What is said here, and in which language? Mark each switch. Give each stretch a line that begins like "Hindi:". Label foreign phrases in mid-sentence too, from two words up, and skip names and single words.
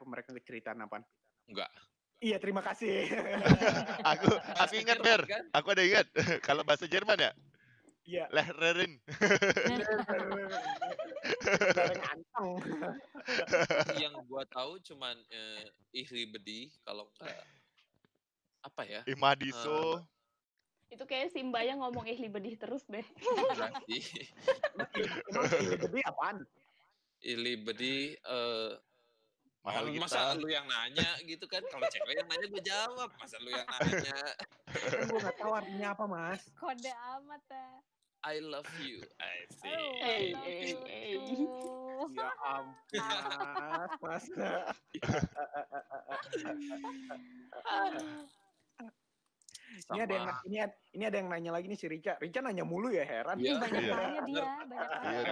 Indonesian: Mereka ceritaan apa? Enggak. Iya, terima kasih. aku ingat, Ber. Aku ada ingat. Kalau bahasa Jerman ya? Iya. Lehrerin. Yang gua tahu cuman
German: ich liebe dich,
Indonesian: kalau enggak apa ya? Imadiso. Itu kayak Simba yang ngomong
German: ich liebe dich
Indonesian: terus deh. Berarti. Emang
German: ich liebe dich
Indonesian: apaan?
German: Ich liebe dich
Filipino: mahal kita.
Indonesian: Masa lu yang nanya gitu kan? Kalau cewek yang nanya gue jawab. Masa lu yang nanya? Kan gue gak tahu artinya apa, Mas. Kode amat ya.
English: I love you. I see.
Indonesian: Ya ampun, Mas. Ini ada yang nanya lagi nih si Rica. Rica nanya mulu ya, heran. Iya, banyak tanya dia, banyak tanya.